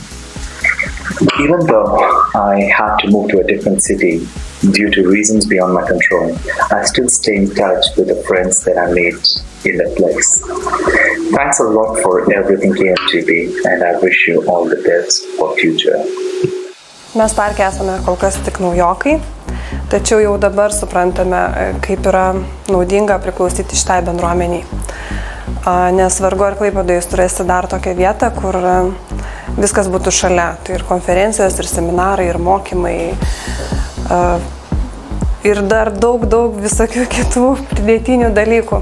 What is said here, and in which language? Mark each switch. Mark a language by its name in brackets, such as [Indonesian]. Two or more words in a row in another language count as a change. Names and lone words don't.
[English] Even though I had to move to a different city due to reasons beyond my control, I still stay in touch with the friends that I made in that place. Thanks a lot for everything KMTB, and I wish you all the best for future. [Lithuanian] Mes parke esame kol kas tik naujokai, tačiau jau dabar suprantame, kaip yra naudinga priklausyti šitai bendruomeniai. Nes vargu ar Klaipėdoje jūs turėsite dar tokią vietą, kur viskas būtų šalia. Tai ir konferencijos, ir seminarai, ir mokymai, ir dar daug visokių kitų pridėtinių dalykų.